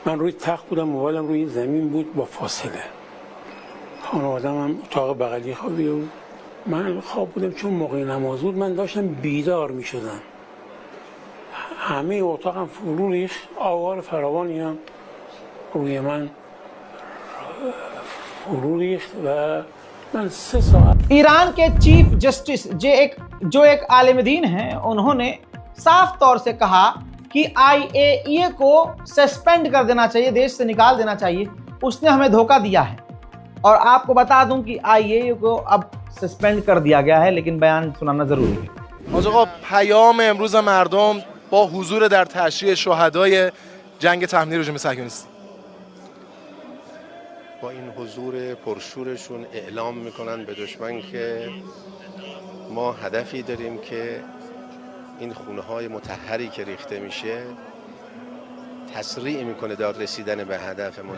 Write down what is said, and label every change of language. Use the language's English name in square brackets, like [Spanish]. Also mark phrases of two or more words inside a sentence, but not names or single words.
[Persian] من روی تخت بودم، موبایلم روی زمین بود با فاصله. خانواده‌م هم اتاق بغلی خوابیده بود. من خواب بودم چون موقع نماز بود، من داشتم بیدار می شدم. همه اتاقم فرو ریخت، آوار فراوانی هم روی من فرو ریخت و من 3 ساعت [Hindi] ईरान के चीफ जस्टिस जो एक आलिम दीन हैं, उन्होंने साफ तौर से कहा कि IAEA को सस्पेंड कर देना चाहिए, देश से निकाल देना चाहिए. उसने हमें धोखा दिया है. और आपको बता दूं कि IAEA को अब सस्पेंड कर दिया गया है, लेकिन बयान सुनाना जरूरी है. [Persian] آقا پیام امروز مردم با حضور در تشییع شهدای جنگ تحمیل رژیم صهیونیستی. با این حضور پرشورشون اعلام میکنن به دشمن که ما هدفی داریم که این خونه های مطهری که ریخته میشه تسریع میکنه در رسیدن به هدفمون.